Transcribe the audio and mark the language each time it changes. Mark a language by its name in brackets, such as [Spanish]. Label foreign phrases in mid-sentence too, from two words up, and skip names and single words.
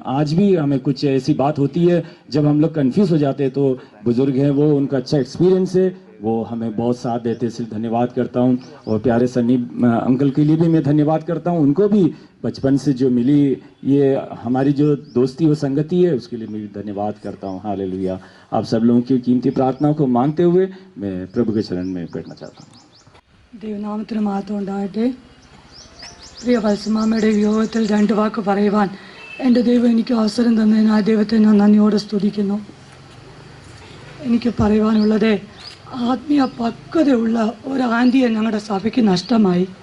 [Hindi] आज भी हमें कुछ ऐसी बात होती है जब हम लोग कंफ्यूज हो जाते हैं तो बुजुर्ग हैं वो, उनका अच्छा एक्सपीरियंस है, वो हमें बहुत साथ देते हैं, इसलिए धन्यवाद करता हूँ। और प्यारे सनी अंकल के लिए भी मैं धन्यवाद करता हूँ। उनको भी बचपन से जो मिली ये हमारी जो दोस्ती व संगति है उसके लिए मैं भी धन्यवाद करता हूँ। हालेलुया। आप सब लोगों की कीमती प्रार्थनाओं को मानते हुए मैं प्रभु के चरण में बैठना चाहता हूँ। [Malayalam] ദൈവനാമത്തിന് മഹത്വം ഉണ്ടാകട്ടെ. പ്രിയ വത്സമാമയുടെ വിയോഗത്തിൽ 2 വാക്ക് പറയുവാൻ എൻ്റെ ദൈവം എനിക്ക് അവസരം തന്നതിന് ആ ദൈവത്തെ ഞാൻ നന്ദിയോടെ സ്തുതിക്കുന്നു. എനിക്ക് പറയുവാനുള്ളത്, ആത്മീയ പക്വതയുള്ള ഒരു ആൻറ്റിയെ ഞങ്ങളുടെ സഭയ്ക്ക് നഷ്ടമായി.